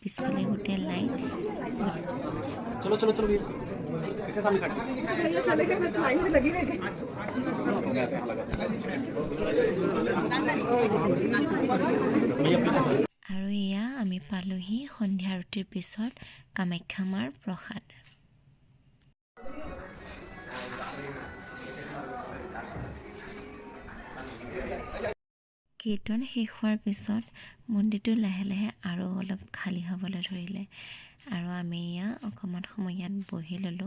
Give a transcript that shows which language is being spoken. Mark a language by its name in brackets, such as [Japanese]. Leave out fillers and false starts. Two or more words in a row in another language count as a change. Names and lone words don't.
[Assamese] পিছফালে গোটেই লাইট। [Hindi] चलो चलो चलो इसके सामने खड़े [Assamese] আৰু এয়া আমি পালোহি সন্ধিয়া আৰতিৰ পিছত কামাখ্যা মাৰ প্ৰসাদ। কীৰ্তন শেষ হোৱাৰ পিছত মন্দিৰটো লাহে লাহে আৰু অলপ খালী হ'বলৈ ধৰিলে আৰু আমি এয়া অকণমান সময় ইয়াত বহি ল'লোঁ।